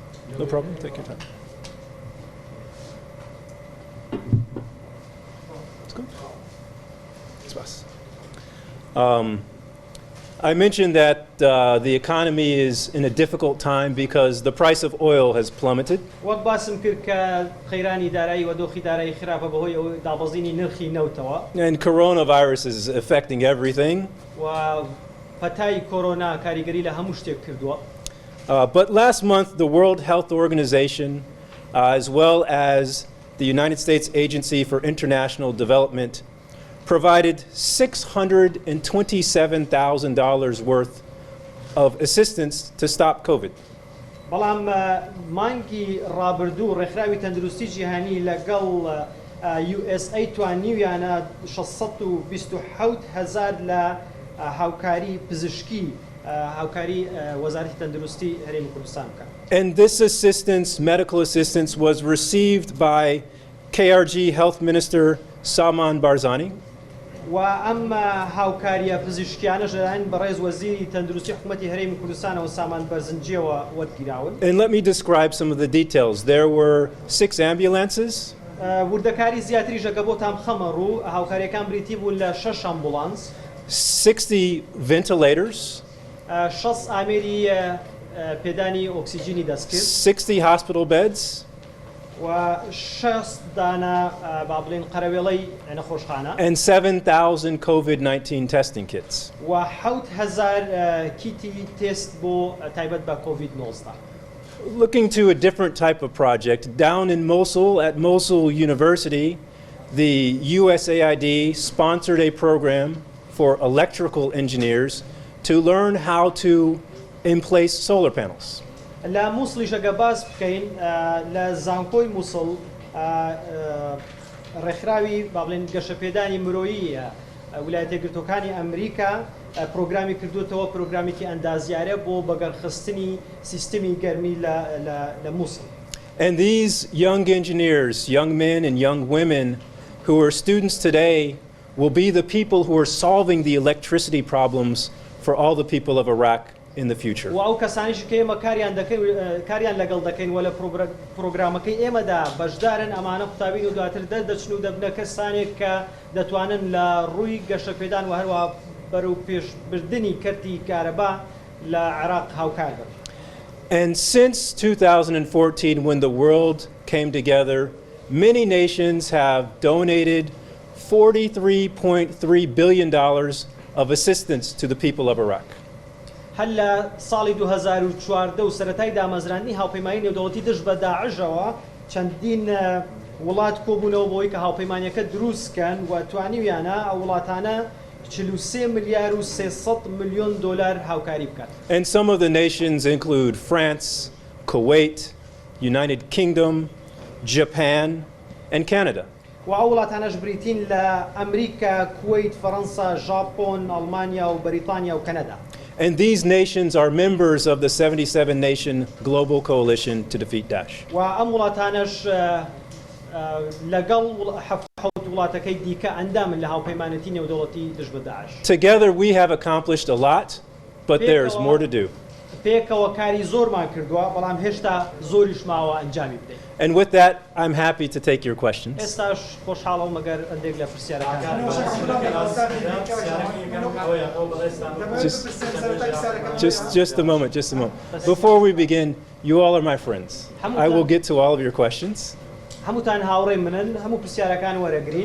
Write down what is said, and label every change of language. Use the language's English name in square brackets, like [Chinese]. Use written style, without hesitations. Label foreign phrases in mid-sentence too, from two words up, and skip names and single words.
[English] No problem. Take your time. Let's go. [German] Spaß. [English] I mentioned that the economy is in a difficult time because the price of oil has plummeted. [Central Kurdish] وەک باسم کرد کە خەیرانی دارایی و دۆخی دارایی خراپە بەهۆی ئەو دابەزینی نرخی نەوتەوە [English] And coronavirus is affecting everything. [Central Kurdish] و پەتای کۆرۆنا کاریگەری لە هەموو شتێک کردووە. [English] But last month, the World Health Organization, as well as the United States Agency for International Development, provided $627,000 worth of assistance to stop COVID. [Central Kurdish] بەڵام مانگی ڕابردوو ڕێکخراوی تەندروستی جیهانی لەگەڵ USA توانیویانە 627,000 لە هاوکاری پزیشکی هاوکاری وەزارەتی تەندروستی هەرێمی کوردستان بکات. [English] And this assistance, medical assistance, was received by KRG Health Minister Salman Barzani. [Central Kurdish] و ئەم هاوکاریە پزیشکیانەش لەلایەن بەڕێز وەزیری تەندروستی حکوومەتی هەرێمی کوردستانەوە سامان بەرزنجیەوە وەرگیراون. [English] And let me describe some of the details. There were 6 ambulances, [Central Kurdish] وردەکاری زیاتریش ئەگە بۆتان بخەمە ڕوو هاوکاریەکان بریتی بوون لە 6 ئەمبولانس [English] 60 ventilators, [Central Kurdish] 6 ئامێری پێدانی ئۆکسیجینی دەستکرد [English] 60 hospital beds, [Central Kurdish] و 6 دانە با بڵێن قەرەوێڵەی نەخۆشخانە [English] and 7,000 COVID-19 testing kits. [Central Kurdish] و 7,000 کیتی تست بۆ تایبەت بە کۆڤید-19. [English] Looking to a different type of project, down in Mosul, at Mosul University, the USAID sponsored a program for electrical engineers to learn how to emplace solar panels. [Central Kurdish] لە مووسڵیش ئەگە باس بکەین لە زانکۆی مووسڵ ڕێکخراوی با بڵێن گەشەپێدانی مرۆیی ویلایەتە یەکگرتووەکانی ئەمریکا پرۆگرامی کردوتەوە پرۆگرامێکی ئەندازیارە بۆ بەگەڕخستنی سیستمی گەرمی لە مووسڵ. [English] And these young engineers, young men and young women who are students today will be the people who are solving the electricity problems for all the people of Iraq in the future. [Central Kurdish] و ئەو کەسانیش کە ئێمە کاریان لەگەڵ دەکەین و لە پرۆگرامەکەی ئێمەدا بەشدارن ئەمانە قوتابین و دواتر دەردەچن و دەبنە کەسانێک کە دەتوانن لە ڕووی گەشەپێدان و هەروە بەرەو پێشبردننی کەرتی کارەبا لە عێراق هاوکار بن. [English] And since 2014, when the world came together, many nations have donated $43.3 billion of assistance to the people of Iraq. [Central Kurdish] هەل لە ساڵی 2014 و سەرەتای دامەزراندنی هاوپەیمانی نێودەوڵەتی دژ بە داعشەوە چەندین وڵات کۆبوونەوە بۆی کە هاوپەیمانیەکە دروستکەن و توانیویانە ئەو وڵاتانە 43 ملیار و 300 ملیۆن دلار هاوکاری بکات. [English] And some of the nations include France, Kuwait, United Kingdom, Japan, and Canada. [Central Kurdish] و ئەو وڵاتانەش بریتین لە ئەمریکا، کوێیت، فەڕەنسا، ژاپۆن، ئەڵمانیا و بەریتانیا و کەنەدا. [English] And these nations are members of the 77-nation global coalition to defeat Daesh. [Central Kurdish] و ئەم وڵاتانەش لەگەڵ حەوت وڵاتەکەی دیکە ئەندامن لە هاوپەیمانەتی نێودەوڵەتی دژ بە داعش. [English] Together we have accomplished a lot, but there's more to do. [Central Kurdish] پێکەوە کاری زۆرمان کردووە بەڵام هێشتا زۆریش ماوە ئەنجامی بدەین. [English] And with that, I'm happy to take your questions. [Central Kurdish] ئێستاش خۆشحاڵەوە مەگەر ئەندێک لە پرسیارەکان. [English] Just a moment. Before we begin, you all are my friends. I will get to all of your questions. [Central Kurdish] هەمووتان هاوڕێی منن، هەموو پرسیارەکان وەرەگرین.